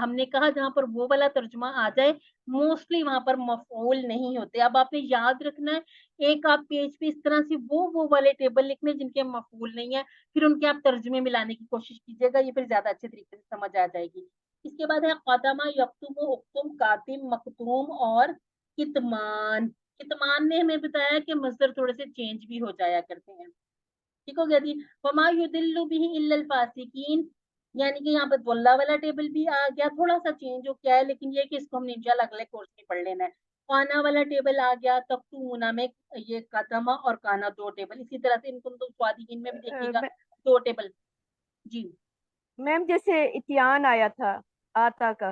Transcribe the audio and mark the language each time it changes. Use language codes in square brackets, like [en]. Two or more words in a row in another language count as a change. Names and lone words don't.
[hi] हमने कहा जहां पर वो वाला तर्जुमा आ जाए मोस्टली वहां पर मफऊल नहीं होते। अब आपने याद रखना है, एक आप पेज पे इस तरह से वो वाले टेबल लिखने जिनके मफऊल नहीं है, फिर उनके आप तर्जुमे मिलाने की कोशिश कीजिएगा, ये फिर ज्यादा अच्छे तरीके से समझ आ जाएगी। इसके बाद है [ar] كدما، يكتم، اكتم، كاتم، مكتوم [hi] और कितमान। कितमान ने हमें बताया कि मजदर थोड़े से चेंज भी हो जाया करते हैं। ठीक हो गया जी? [ar] وما يضل به إلا الفاسقين, [hi] यानी कि यहाँ पर वल्ला वाला टेबल भी आ गया, थोड़ा सा चेंज हो गया है, लेकिन ये कि इसको हमने इंशाल्लाह अगले कोर्स में पढ़ लेना है। काना वाला टेबल आ गया, तख्तूमुना में ये कदमा और काना दो टेबल, इसी तरह से इनको तो स्वादिकीन में भी देखिएगा दो टेबल। जी मैम जैसे इतियान आया था, आता का,